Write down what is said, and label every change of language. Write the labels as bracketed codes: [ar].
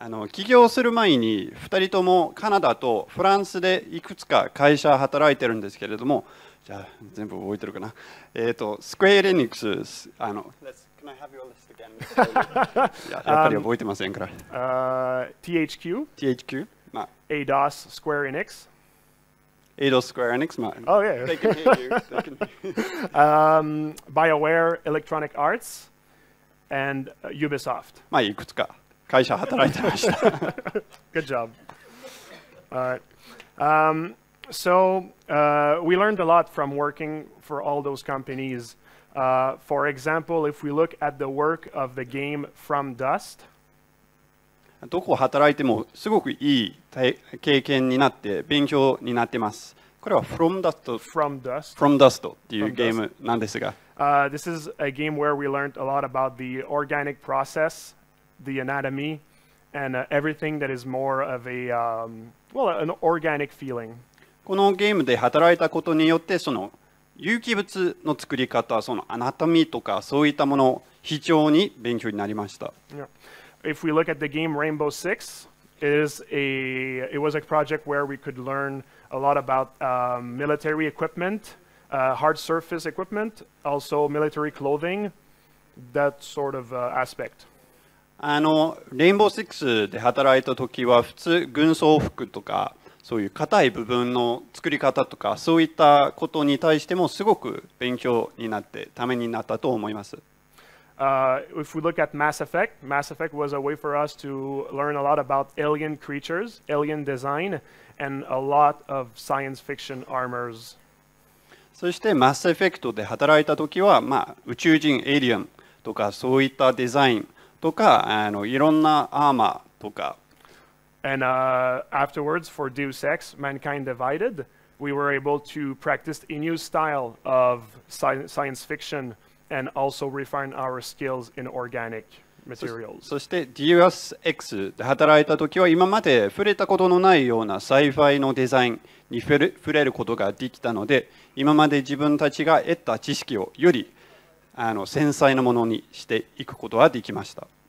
[ja] 起業する前に2人ともカナダとフランスでいくつか会社働いてるんですけれども、じゃあ全部覚えてるかな。 [en] スクエア・エニックス、Can I have your list again? [ja] やっぱり覚えてませんから。 THQ、まあ、 [en] ADOS, Square Enix. [ja] ADOS, Square Enix, まあ、 [en] Oh yeah. They can hear you. They can hear you. BioWare, Electronic Arts, and Ubisoft. [ja] まあいくつか会社働いてました。 [en] Good job. All right. So we learned a lot from working for all those companies. For example, if we look at the work of the game From Dust. [ja] どこ働いてもすごくいい経験になって勉強になってます。これは From Dust っていうゲームなんですが。 [en] This is a game where we learned a lot about the organic process, the anatomy, and everything that is more of a, an organic feeling. [ja] このゲームで働いたことによってその有機物の作り方、そのアナトミーとかそういったもの非常に勉強になりました。 [en] Yeah. If we look at the game Rainbow Six, it was a project where we could learn a lot about military equipment, hard surface equipment, also military clothing, that sort of aspect. [ja] レインボーシックスで働いた時は普通軍装服とかそういう硬い部分の作り方とかそういったことに対してもすごく勉強になってためになったと思います。 [en] If we look at Mass Effect was a way for us to learn a lot about alien creatures, alien design, and a lot of science fiction armors. [ja] そしてマスエフェクトで働いた時は、宇宙人エイリアンとかそういったデザインとかいろんなアーマーとか。 [en] And afterwards, for Deus Ex, Mankind Divided, we were able to practice a new style of science fiction and also refine our skills in organic materials. [ja] そして Deus Ex で働いた時は今まで触れたことのないようなサイファイのデザインに触れることができたので、今まで自分たちが得た知識をより繊細なものにしていくことができました。